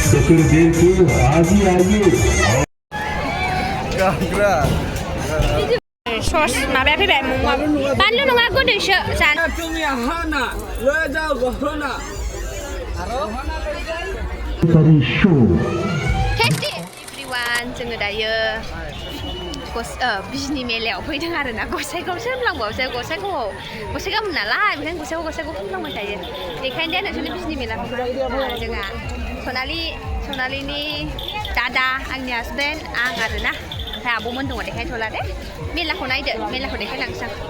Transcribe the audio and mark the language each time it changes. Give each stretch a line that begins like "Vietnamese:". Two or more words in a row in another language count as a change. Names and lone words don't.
Bodo: sos माबाया फैबाय बानलु नङा गोदैसो जानो जोंनिया hwnna लोजागौ hwnna
English: tasty everyone
Bodo: जोङो दायो बिजनि मेलायाव फैदों आरोना गसाइगावसो होनलांबावसो गसाइगावमोन नालाय बेखायनो गसाइगाव होनलांबाय थायो बेखायनो दा नोंसोरनि बिजनि मेलाखौ जोंहा सनालिनि दादा आंनि हासबेन्ड आं आरोना ओमफ्राय आब'मोन दङ देखायथ'ला दे मेलाखौ नायदो मेलाखौ देखायलांसै